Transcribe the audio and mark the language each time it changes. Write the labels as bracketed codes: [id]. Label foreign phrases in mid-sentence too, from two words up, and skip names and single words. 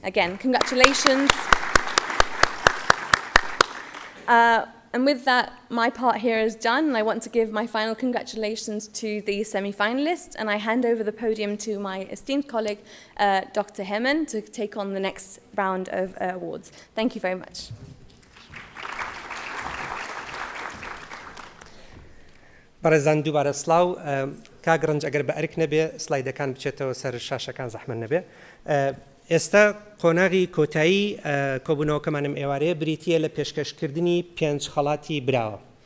[en] Again, congratulations. And with that, my part here is done, and I want to give my final congratulations to the semi-finalists, and I hand over the podium to my esteemed colleague, Dr. Hemen, to take on the next round of awards. Thank you very much. [ckb] بەڕێزان دووبارە سڵاو کاگڕنج ئەگەر بە ئەرک نەبێ سلایدەکان بچێتەوە سەر شاشەکان زەحمەت نەبێ ئێستا قۆناغی کۆتایی کۆبوونەوەکەمانم ئێوارەیە بریتیە لە پێشکەشکردنی 5 خەڵاتی براوە